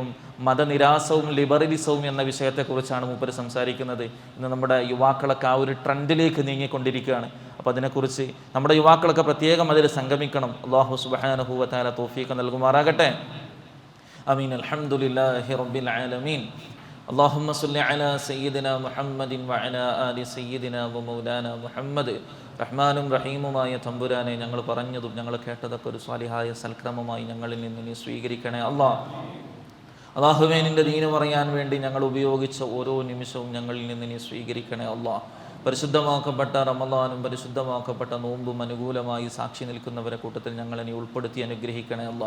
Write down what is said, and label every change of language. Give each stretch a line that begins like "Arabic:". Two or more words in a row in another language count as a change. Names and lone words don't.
Malayalam: മതനിരാസവും ലിബറലിസവും എന്ന വിഷയത്തെക്കുറിച്ചാണ് മൂപ്പര് സംസാരിക്കുന്നത്. ഇന്ന് നമ്മുടെ യുവാക്കളൊക്കെ ആ ഒരു ട്രെൻഡിലേക്ക് നീങ്ങിക്കൊണ്ടിരിക്കുകയാണ്. അപ്പോൾ അതിനെക്കുറിച്ച് നമ്മുടെ യുവാക്കളൊക്കെ പ്രത്യേകം അതിൽ സംഗമിക്കണം.
Arabic: الله سبحانه و تعالى
Malayalam: തൗഫീഖ് നൽകുമാറാകട്ടെ.
Arabic: آمين. الحمدلله رب العالمين. اللهم صل على سيدنا محمد وعلى آل سيدنا ومولانا محمد.
Malayalam: റഹ്മാനും റഹീമുമായ തമ്പുരാനെ, ഞങ്ങൾ പറഞ്ഞതും ഞങ്ങൾ കേട്ടതൊക്കെ ഒരു സ്വാലിഹായ സൽക്രമമായി ഞങ്ങളിൽ നിന്ന് നീ സ്വീകരിക്കണേ അല്ലാഹ്. അല്ലാഹുവേ, നിന്റെ ദീന് പറയാൻ വേണ്ടി ഞങ്ങൾ ഉപയോഗിച്ച ഓരോ നിമിഷവും ഞങ്ങളിൽ നിന്ന് നീ സ്വീകരിക്കണേ അല്ലാഹ്. പരിശുദ്ധമാക്കപ്പെട്ട റമളാനും പരിശുദ്ധമാക്കപ്പെട്ട നോമ്പും അനുകൂലമായി സാക്ഷി നിൽക്കുന്നവരെ കൂട്ടത്തിൽ ഞങ്ങളെ നീ ഉൾപ്പെടുത്തി അനുഗ്രഹിക്കണേ അല്ലാഹ്.